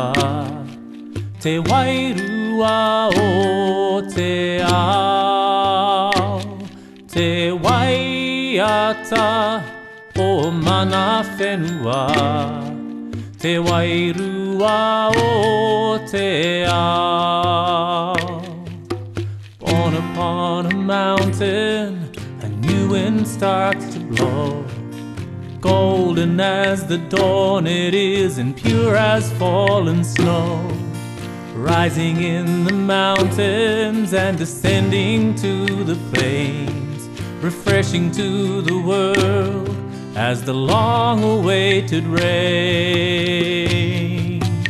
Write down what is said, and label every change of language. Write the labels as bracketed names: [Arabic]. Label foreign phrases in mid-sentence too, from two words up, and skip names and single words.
[Māori] Te wairua o te ao. Te waiata o mana whenua. Te wairua o te ao. [English] Born upon a mountain, a new wind starts to blow. Golden as the dawn it is, and pure as fallen snow. Rising in the mountains and descending to the plains, refreshing to the world as the long-awaited rain.